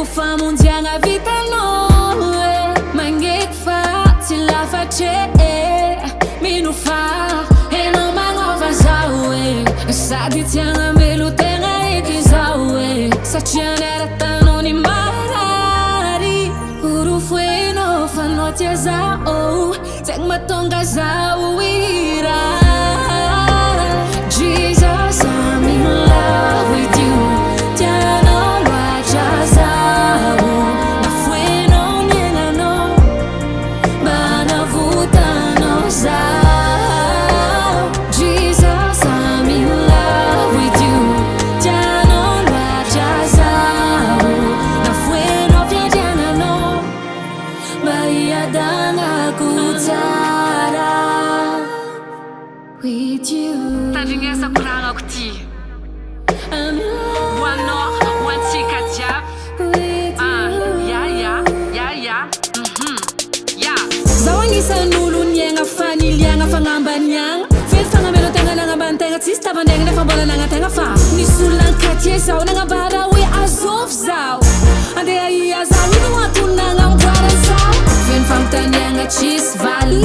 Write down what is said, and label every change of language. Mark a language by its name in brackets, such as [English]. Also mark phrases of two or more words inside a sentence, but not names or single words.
[Malagasy] famonjiagna vitanao magneky fa tsy lafatre mino fa enao magnova zao sady tsy agnambelo tegna eky zao satria neratanao ny marary orofoenao fanao tia zao tegna matonga zao ira [English] Jesus, I'm in love with you [Malagasy] tianao loatra zao nafoenao niagnanao manavutanao zao [English] Jesus, I'm in love with you [Malagasy] tianao loatra zao nafoenao fiandriagnanao mba hiadanako tsara [English] with you [Malagasy] tandrignesa koragnako ty hoanao hoantsika jiaby zao agnisan'olo niagna faniliagna fagnambaniagna fely fagnamelo tegna nagnambany tegna tsisy tavandraigna nefa mbola nagnategna fa nisy olo nankatie zao nagnambara hoe azovy zao andeha ia zao ino antony nagnamboara zao feny fagnotaniagna tsisy va